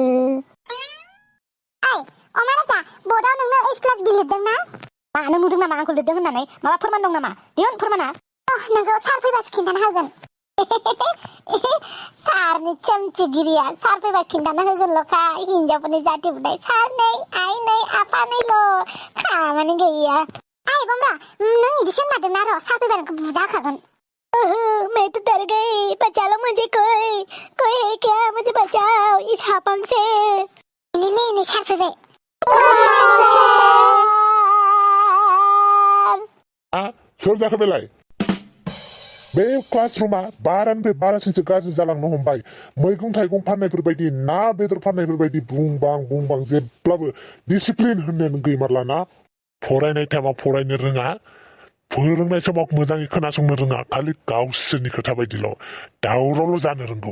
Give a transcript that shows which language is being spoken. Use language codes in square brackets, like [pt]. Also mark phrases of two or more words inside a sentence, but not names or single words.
[brx] अमा राजा बर्डआव नोंनो H+B लिरदों ना मानो नुदों नामा आंखौ लिरदों होननानै माबा फोरमान दं नामा दिहुन फोरमाना नोंखौ सार फैबासो खिन्थाना होगोन सारनि चमचगिरिया सार फैबा खिन्थाना होगोनल'खा हिन्जावफोरनि जाति बुंनाय सार नै आइ नै आफा नैल' खामानि गैया आइ बमरा नों इदिसो होनना र' सार फैबा नोंखौ बुजाखागोन [hi] मैं तो डर गई बचा लो मुझे कोई है क्या मुझे बचाओ इस हापंग से इन्हें [brx] सार फैबाय सोर जाखो बेलाय बे क्लासरुमा बारानिफ्राय बारासिनसो गाज्रि जालांनो हमबाय मैगं थाइगं फाननायफोर बायदि ना बेदर फाननायफोर बायदि बुंबां जेब्लाबो डिसिप्लिन होननायानो गैमारलाना फरायनाय टाइमाव फरायनो रोङा फोरोंनाय समाव मोजाङै खोनासंनो रोङा खालि गावसोरनि खोथा बायदिल' दावरावल' जानो रोंगौ